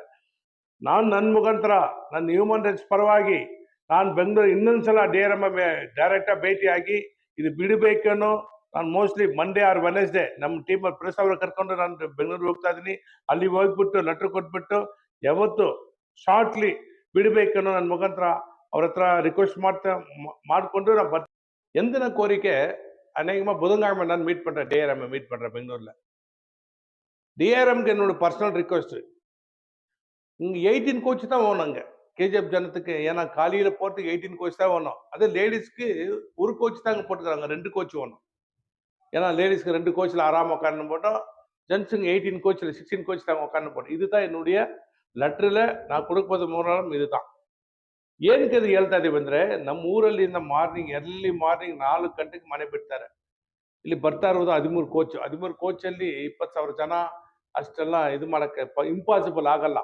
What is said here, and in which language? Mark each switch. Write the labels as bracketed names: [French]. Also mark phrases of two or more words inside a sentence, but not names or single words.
[Kannada] ನಾನು ನನ್ನ ಮುಖಾಂತರ ನನ್ನ [English] human rights [Kannada] ಪರವಾಗಿ ನಾನು ಬೆಂಗಳೂರು ಇನ್ನೊಂದ್ಸಲ DRM ಡೈರೆಕ್ಟ್ ಭೇಟಿಯಾಗಿ ಇದು ಬಿಡಬೇಕನ್ನೋ, ನಾನು ಮೋಸ್ಟ್ಲಿ [English] Monday or Wednesday [Kannada] ನಮ್ಮ ಟೀಮ್ ಪ್ರೆಸ್ ಅವ್ರ ಕರ್ಕೊಂಡು ನಾನು ಬೆಂಗಳೂರು ಹೋಗ್ತಾ ಇದ್ದೀನಿ. ಅಲ್ಲಿ ಹೋಗ್ಬಿಟ್ಟು ಲೆಟರ್ ಕೊಟ್ಬಿಟ್ಟು ಯಾವತ್ತು ಶಾರ್ಟ್ಲಿ ಬಿಡಬೇಕನ್ನೋ ನನ್ನ ಮುಖಾಂತರ ಅವ್ರ ಹತ್ರ ರಿಕ್ವೆಸ್ಟ್ ಮಾಡಿಕೊಂಡು [Tamil] நான் எந்தின கோரிக்கை அநேகமாக புதன்கிழமை நான் மீட் பண்ணுறேன், DRM மீட் பண்ணுறேன் பெங்களூரில். DRMக்கு என்னோட பர்சனல் ரிக்வெஸ்ட், இங்கே 18 கோச் தான் வேணும் அங்கே KGF ஜனத்துக்கு. ஏன்னா காலையில் போகிறதுக்கு 18 கோச் தான் வேணும். அதே லேடிஸ்க்கு ஒரு கோச் தான் அங்கே போட்டுக்கிறாங்க, 2 கோச் வேணும். ஏன்னா லேடிஸ்க்கு 2 கோச்சில் ஆறாம உட்காந்து போட்டோம், ஜென்ஸுங்க 18 கோச்சில் 16 கோச் தான் உட்காந்து போட்டோம். இதுதான் என்னுடைய [Kannada] ಲೆಟ್ರಲ್ಲೇ ನಾವು ಕೊಡೋದು ಮೂರನೇ ಇದು. ಏನಕ್ಕೆ ಅದು ಹೇಳ್ತಾ ಇದೀವಿ ಅಂದ್ರೆ, ನಮ್ಮ ಊರಲ್ಲಿಂದ [English] early morning [Kannada] 4 ಗಂಟೆಗೆ ಮನೆ ಬಿಡ್ತಾರೆ. ಇಲ್ಲಿ ಬರ್ತಾ ಇರೋದು 13 ಕೋಚಲ್ಲಿ 20,000 ಜನ. ಅಷ್ಟೆಲ್ಲ ಇದು ಮಾಡಕ್ಕೆ ಇಂಪಾಸಿಬಲ್ ಆಗಲ್ಲ.